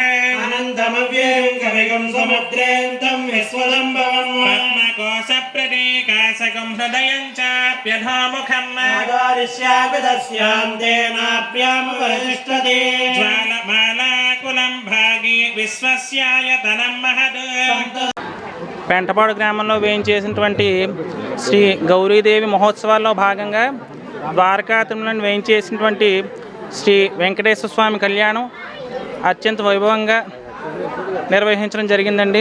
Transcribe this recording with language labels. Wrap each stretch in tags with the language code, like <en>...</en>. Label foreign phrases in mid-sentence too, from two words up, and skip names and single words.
<sa>अनन्तमव्ययं कविगं समुद्रेन्तं विश्वदम्भवं पद्मकोशप्रतीकाशकं हृदयं चाप्यधोमुखम् आदरिष्यामि तस्यां तेनाप्यां वरिष्ठते ज्वालमालाकुलं भागी विश्वस्यायतनं महत्</sa> <te>పెంటపాడు గ్రామంలో వేయించేసినటువంటి శ్రీ గౌరీదేవి మహోత్సవాల్లో భాగంగా ద్వారకా తిరుమలను వేయించేసినటువంటి శ్రీ వెంకటేశ్వర స్వామి కళ్యాణం అత్యంత వైభవంగా నిర్వహించడం జరిగిందండి.</te>